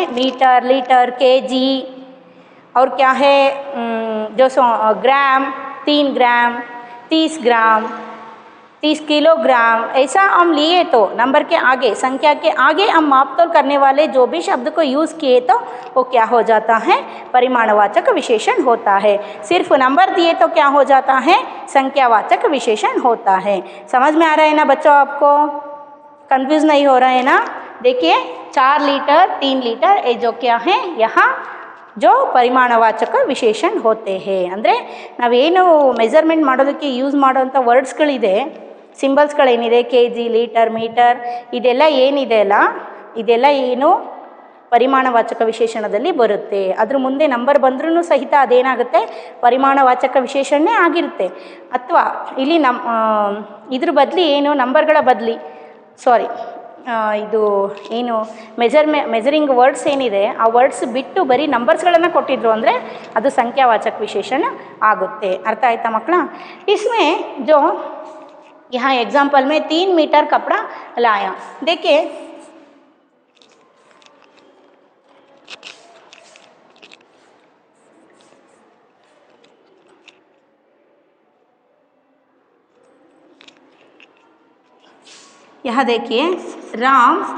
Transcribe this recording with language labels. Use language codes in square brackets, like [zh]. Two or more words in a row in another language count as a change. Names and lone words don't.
[hi] मीटर, लीटर, केजी और क्या है जो ग्राम, 3 ग्राम, 30 ग्राम, 30 किलोग्राम, ऐसा हम लिए तो नंबर के आगे, संख्या के आगे हम मापतोल करने वाले जो भी शब्द को यूज़ किए तो वो क्या हो जाता है, परिमाणवाचक विशेषण होता है। सिर्फ नंबर दिए तो क्या हो जाता है, संख्यावाचक विशेषण होता है। समझ में आ रहा है ना बच्चों, आपको कंफ्यूज नहीं हो रहा है ना। देखिए 4 लीटर 3 लीटर ये जो क्या है यहाँ जो [kn] ಪರಿಮಾಣವಾಚಕ ವಿಶೇಷಣ [hi] होते हैं। [kn] ಅಂದರೆ ನಾವೇನು ಮೆಜರ್ಮೆಂಟ್ ಮಾಡೋದಕ್ಕೆ ಯೂಸ್ ಮಾಡೋಂಥ ವರ್ಡ್ಸ್ಗಳಿದೆ, ಸಿಂಬಲ್ಸ್ಗಳೇನಿದೆ, ಕೆ ಜಿ, ಲೀಟರ್, ಮೀಟರ್, ಇದೆಲ್ಲ ಏನಿದೆ ಅಲ್ಲ, ಇದೆಲ್ಲ ಏನು ಪರಿಮಾಣವಾಚಕ ವಿಶೇಷಣದಲ್ಲಿ ಬರುತ್ತೆ. ಅದ್ರ ಮುಂದೆ ನಂಬರ್ ಬಂದ್ರೂ ಸಹಿತ ಅದೇನಾಗುತ್ತೆ, ಪರಿಮಾಣವಾಚಕ ವಿಶೇಷಣನೇ ಆಗಿರುತ್ತೆ. ಅಥವಾ ಇಲ್ಲಿ ಇದ್ರ ಬದಲಿ ಏನು ನಂಬರ್ಗಳ ಬದಲಿ ಇದು ಏನು [en] measuring words [kn] ಏನಿದೆ ಆ ವರ್ಡ್ಸ್ ಬಿಟ್ಟು ಬರೀ ನಂಬರ್ಸ್ಗಳನ್ನು ಕೊಟ್ಟಿದ್ರು ಅಂದರೆ ಅದು ಸಂಖ್ಯಾವಾಚಕ ವಿಶೇಷಣ ಆಗುತ್ತೆ. ಅರ್ಥ ಆಯ್ತಾ ಮಕ್ಕಳ? [hi] इसमें जो यहाँ एग्जाम्पल में 3 मीटर कपड़ा लाया, देखिए यहाँ देखिए राम